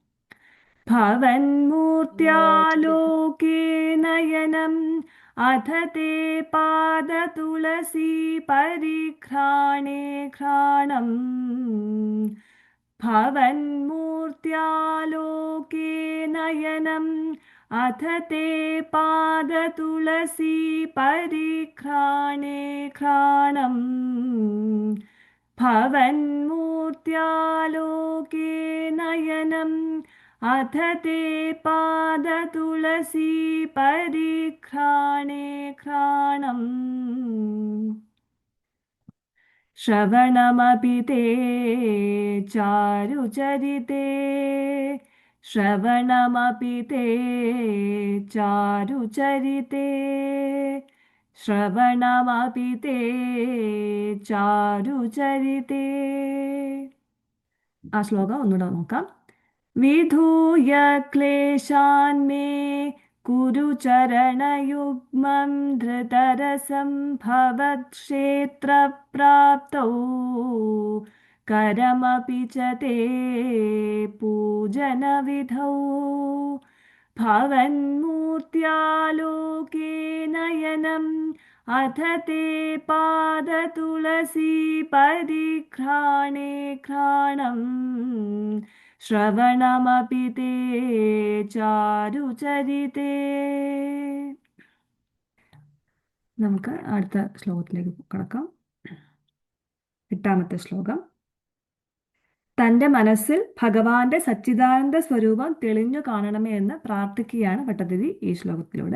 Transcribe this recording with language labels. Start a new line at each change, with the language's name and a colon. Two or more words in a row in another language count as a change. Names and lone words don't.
Sanskrit: ഭവന്മൂർത്യാലോകേ നയനം അഥ തേ പാദ തുളസി പരിഘ്രാണേ ഘ്രാണം ഭവന്മൂർത്യാലോകേ നയനം അഥ തേ പാദ തുളസി പരിഘ്രാണേ ഘ്രാണം ഭവന്മൂർത്യാലോകേ നയനം अथ ते पादतुलसी परिघ्राणे घ्राणम् श्रवणमपि ते चारुचरिते श्रवणमपि ते चारुचरिते श्रवणमपि ते चारुचरिते
Malayalam: ആ ശ്ലോകം ഒന്നുകൂടെ നോക്കാം.
Sanskrit: വിധൂയ ക്ലേശാന്മേ കുരു ചരണയുഗ്മം ധൃതരസം ഭവത്ക്ഷേത്രപ്രാപ്തൗ करमपि च ते पूजनविधौ भवन्मूर्त्यालोके नयनम् अथ ते पादतुलसी परिघ्राणे घ्राणम् श्रवणमपि ते चारुचरिते.
Malayalam: നമുക്ക് അടുത്ത ശ്ലോകത്തിലേക്ക് കടക്കാം. 8ാമത്തെ ശ്ലോകം. തൻ്റെ മനസ്സിൽ ഭഗവാന്റെ സച്ചിദാനന്ദ സ്വരൂപം തെളിഞ്ഞു കാണണമേ എന്ന് പ്രാർത്ഥിക്കുകയാണ് ഭട്ടതിരി ഈ ശ്ലോകത്തിലൂടെ.